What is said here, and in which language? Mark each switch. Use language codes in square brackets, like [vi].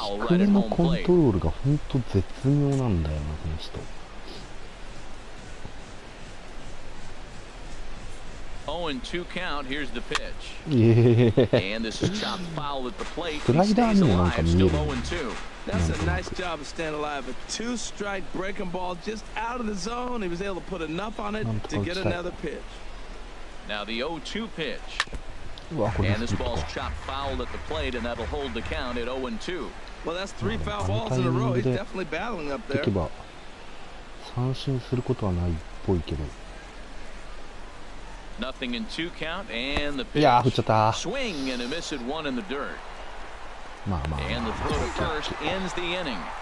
[ja] 低めのコントロールが本当絶妙なんだよな、この人。スライダーにもなんか見える。 [en] That's a nice job of staying alive. A two-strike breaking ball just out of the zone. He was able to put enough on it to get another pitch. Now the 0-2 pitch. And this ball's chopped foul at the plate, and that'll hold the count at 0-2. Well, that's 3 foul balls in a row. He's definitely battling up there. [ja] 三振することはないっぽいけど。 [en] Nothing in 2 count, and the pitch. [ja] いやー、振っちゃった。 [en] Swing and a miss at 1 in the dirt. [ja] まあまあ。 [en] And the throw to first ends the inning.